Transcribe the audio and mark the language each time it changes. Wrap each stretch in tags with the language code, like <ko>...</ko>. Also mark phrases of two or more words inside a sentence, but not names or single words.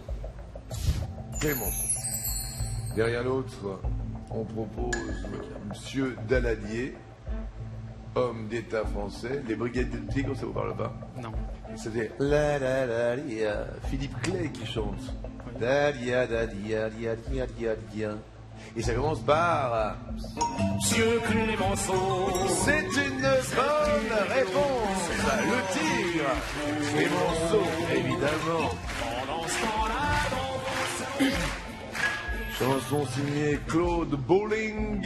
<fr>Clémenceau. Derrière l'autre, on propose Monsieur Daladier, homme d'État français. Les Brigades du Tigre, ça vous parle pas? Non. C'était la la la la, Philippe Clay qui chante. Da dia da dia dia dia dia dia. Et ça commence par Monsieur Clémenceau. C'est une bonne réponse. Le Tigre. Clémenceau, évidemment. Chanson signée Claude Bolling.</fr>